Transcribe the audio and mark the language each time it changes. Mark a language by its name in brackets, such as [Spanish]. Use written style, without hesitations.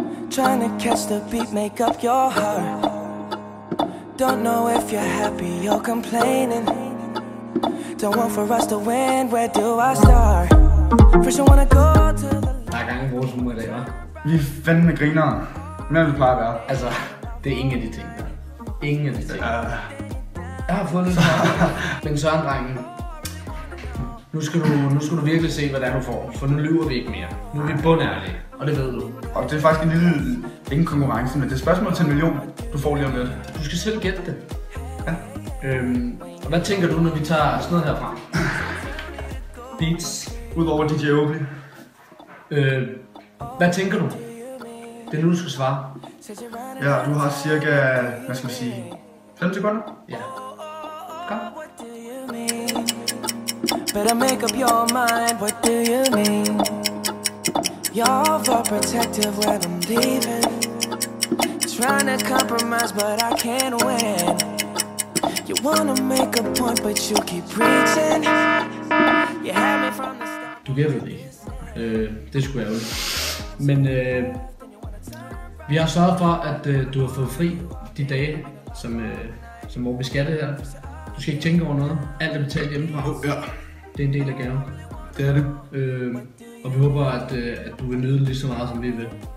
[English] Trying to catch the beat, make up your heart. Don't know if you're happy or complaining. Don't want for us to win, where do I start? First you wanna go to the... [Danish] Der er gang i vores humor i dag, hva'? Vi er fandme grinere. Mere vi plejer at være. Altså, det er ingen af de ting der. Ingen af de ting. Jeg har fået lidt så. Men Søren, drengen. Nu skal du virkelig se, hvad det er, du får. For nu lyver vi ikke mere. Nu er vi bundærlige. Og det ved du. Og det er faktisk en lille, ingen konkurrence, men det er spørgsmål til 1 million, du får lige om lidt. Du skal selv gætte det. Ja. Og hvad tænker du, når vi tager sådan noget herfra? [English] Beats. [Danish] Udover DJ Oakley. Hvad tænker du? Det er nu, du skal svare. Ja, du har cirka, hvad skal vi sige, 5 sekunder? Ja. Kom. [English] Better make up your mind, what do you mean? You're overprotective when I'm leaving. Trying to compromise, but I can't win. You wanna make a point, but you keep preaching. You had me from the start. [Danish] Du gætter det ikke. Det skulle jeg jo. Men vi har sørget for, at du har fået fri de dage, som hvor vi skal det her. Du skal ikke tænke over noget. Alt er betalt hjemmefra. Ja. Det er en del af gaven. Det er det. Og vi håber, at du vil nyde lige så meget, som vi vil.